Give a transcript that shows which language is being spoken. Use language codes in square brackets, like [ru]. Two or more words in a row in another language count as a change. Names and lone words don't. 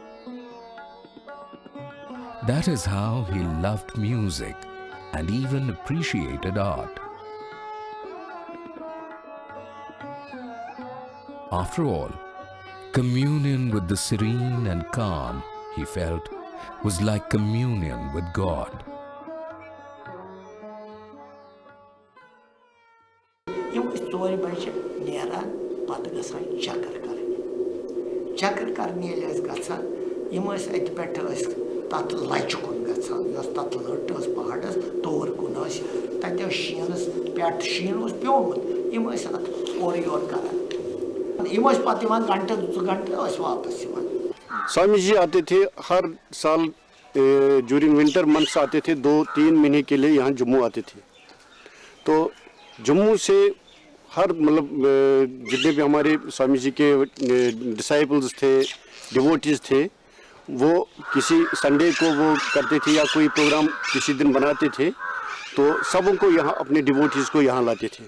[en] That is how he loved music and even appreciated art. After all, communion with the serene and calm, he felt, was like communion with God. [ks] चक्कर करने गसान तथ लचि कुन तथ लट पहाड़स तौर कुन तत शीनस पे शीन प्योमुत और योर कर घंटे 2 घंटे वापस। [hi] स्वामी जी आते थे हर साल [en] during winter months [hi] आते थे, 2-3 महीने के लिए यहाँ जम्मू आते थे। तो जम्मू से हर मतलब जितने भी हमारे स्वामी जी के डिसाइपल्स थे, डिवोटीज थे, वो किसी संडे को वो करते थे या कोई प्रोग्राम किसी दिन बनाते थे, तो सबों को यहाँ अपने डिवोटीज को यहाँ लाते थे।